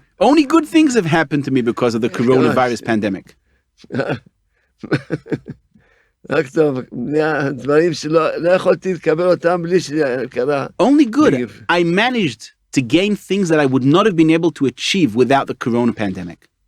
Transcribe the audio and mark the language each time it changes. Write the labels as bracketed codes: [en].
[en] Only good things have happened to me because of the coronavirus pandemic. [he] רק טוב, דברים שלא יכולתי לקבל אותם בלי שקרה. [en] Only good. I managed to gain things that I would not have been able to achieve without the corona pandemic.